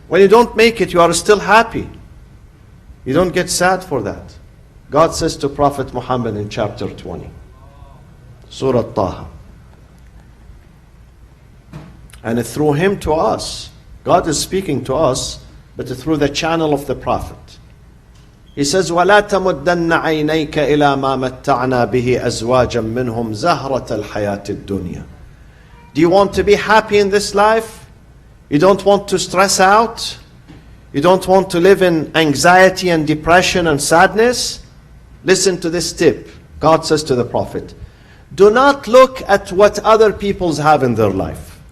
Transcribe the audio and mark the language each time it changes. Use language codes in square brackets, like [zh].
[en] When you don't make it, you are still happy. You don't get sad for that. God says to Prophet Muhammad in chapter 20, Surah Taha. And through him to us. God is speaking to us, but through the channel of the Prophet. He says, [ar] وَلَا تَمُدَّنَّ عَيْنَيْكَ إِلَى مَا مَتَّعْنَا بِهِ أَزْوَاجًا مِّنْهُمْ زَهْرَةَ الْحَيَاةِ الدُّنْيَا. [en] Do you want to be happy in this life? You don't want to stress out? You don't want to live in anxiety and depression and sadness? Listen to this tip. God says to the Prophet, do not look at what other people have in their life.